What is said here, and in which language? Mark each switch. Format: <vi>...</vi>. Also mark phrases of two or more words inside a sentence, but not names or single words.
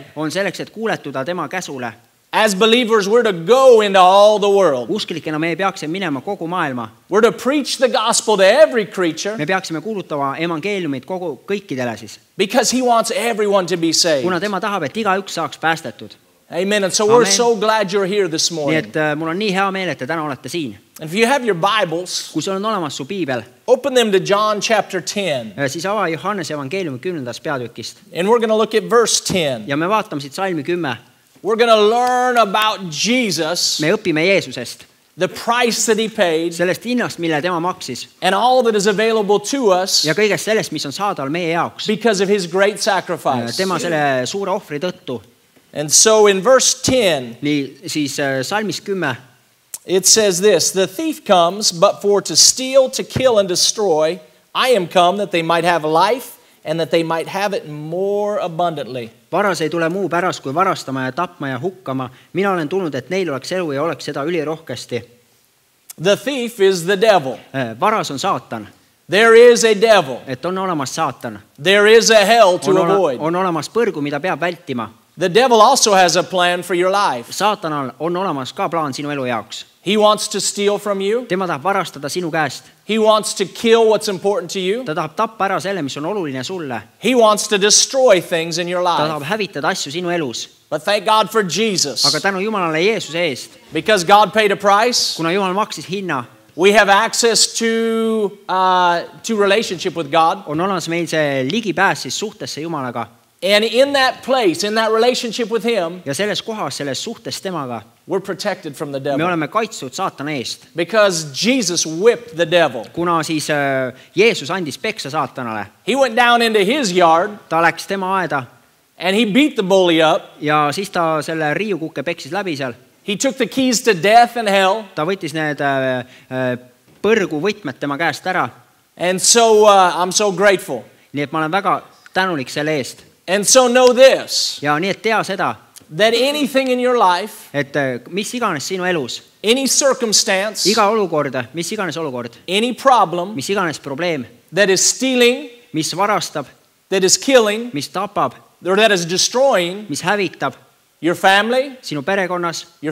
<et>on selleks, et kuuletuda tema käsule.</et> <en>As believers, we're to go into all the world.</en> <et>Usklikena me peaksime minema kogu maailma.</et> <en>We're to preach the gospel to every creature</en> <et>Me peaksime kuulutama evangeeliumit kõikidele siis,</et> <en>because he wants everyone to be saved.</en> <et>kuna tema tahab, et igaüks saaks päästetud.</et> <en>Amen. And so we're</en> <et>Amen.</et> <en>so glad you're here this</en> <et>Nii</et> <en>morning.</en> <et>et mul on nii hea meel, et te täna olete siin.</et> <en>And if you have your Bibles,</en> <et>Kui sul on olemas su piibel,</et> <en>open them to John chapter 10.</en> <et>siis ava Johannese evangeeliumi 10. peatükist.</et> <en>And we're going to look at verse 10.</en> <et>Ja me vaatame siit salmi 10.</et> <en>We're going to learn about Jesus,</en> <et>Me õpime Jeesusest,</et> <en>the price that he paid,</en> <et>sellest hinnast, mille tema maksis,</et> <en>and all that is available to us</en> <et>ja kõigest sellest, mis on saadaval meie jaoks.</et> <en>because of his great sacrifice.</en> <et>Tema selle suure ohvri tõttu.</et> <en>And so in verse 10,</en> <et>Nii siis salmis 10.</et> <en>it says this, the thief comes but for to steal, to kill, and destroy. I am come that they might have life and that they might have it more abundantly.</en> <et>Varas ei tule muu pärast, kui varastama ja tapma ja hukkama. Mina olen tulnud, et neil oleks elu ja oleks seda ülirohkesti.</et> <en>The thief is the devil.</en> <et>Varas on saatan.</et> <en>There is a devil.</en> <et>Et on olemas saatan.</et> <en>There is a hell to avoid.</en> <et>On olemas põrgu, mida peab vältima.</et> <en>The devil also has a plan for your life.</en> <et>Saatanal on olemas ka plaan sinu elu jaoks.</et> <en>He wants to steal from you.</en> <et>Tema tahab varastada sinu käest.</et> <en>He wants to kill what's important to you.</en> <et>Ta tahab tappa ära selle, mis on oluline sulle.</et> <en>He wants to destroy things in your</en> <et>Ta</et> <en>life.</en> <et>tahab hävitada asju sinu elus.</et> <en>But thank God for Jesus.</en> <et>Aga tänu Jumalale Jeesuse eest,</et> <en>Because God paid a price,</en> <et>kuna Jumal maksis hinna,</et> <en>we have access to relationship with God.</en> <et>on olemas meil see ligipääs siis suhtesse Jumalaga.</et> <en>And in that place, in that relationship with him,</en> <et>Ja selles kohas, selles suhtes temaga,</et> <en>we're protected from the</en> <et>me</et> <en>devil.</en> <et>oleme kaitstud saatana eest.</et> <en>Because Jesus whipped the devil.</en> <et>Kuna siis Jeesus andis peksa saatanale.</et> <en>He went down into his yard</en> <et>Ta läks tema aeda</et> <en>and he beat the bully up.</en> <et>ja siis ta selle riiukukke peksis läbi seal.</et> <en>He took the keys to death and hell.</en> <et>Ta võttis need põrgu võtmed tema käest ära.</et> <en>And so I'm so grateful.</en> <et>Nii et ma olen väga tänulik selle eest.</et> <en>And so know this,</en> <et>Ja nii et tea seda,</et> <en>that anything in your life,</en> <et>et mis iganes sinu elus,</et> <en>any circumstance,</en> <et>iga olukord, mis iganes olukord,</et> <en>any problem</en> <et>mis iganes probleem,</et> <en>that is stealing,</en> <et>mis varastab,</et> <en>that is killing,</en> <et>mis tapab,</et> <en>or that is destroying</en> <et>mis hävitab</et> <en>your family,</en> <et>sinu perekonnas,</et>